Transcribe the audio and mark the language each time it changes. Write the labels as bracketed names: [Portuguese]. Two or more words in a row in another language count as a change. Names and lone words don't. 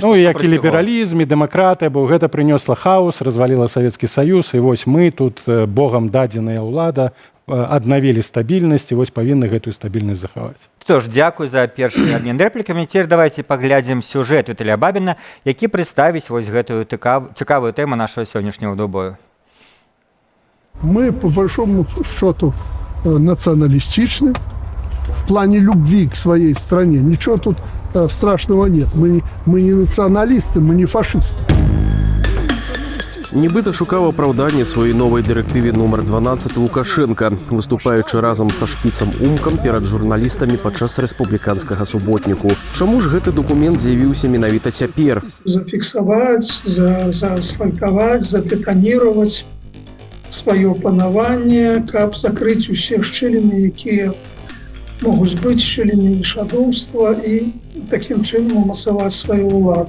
[Belarusian] што як і лібералізм, і дэмакратыя, бо гэта прынёсла хаос, разваліла Савецкі Саюз, і вось мы тут, богам дадзеная ўлада, аднавілі стабільнасць, і вось павінны гэтую стабільнасць захаваць. Што ж, дзякуй за першы абмен рэплікамі. Цяпер давайте паглядзім сюжэт Віталя Бабіна, які прадставіць вось гэтую цікавую тэму нашого сённяшняго двубою. [Russian] Мы, по большому счету, националистичны в плане любви к своей стране. Ничего тут страшного нет. Мы не националисты, мы не фашисты. [Belarusian] Нібыта шукаў апраўданне сваёй новай дырэктыве нумар 12 Лукашенка, выступаючы разам са шпіцам Умкам перад журналістамі падчас рэспубліканскага суботніку. Чаму ж гэты дакумент з'явіўся менавіта цяпер? Зафіксаваць, заасфальтаваць, забетаніраваць сваё панаванне, каб закрыць усе шчыліны, якія могуць быць шчыліны ільшадоўства і такім чынам умацаваць сваю ўладу.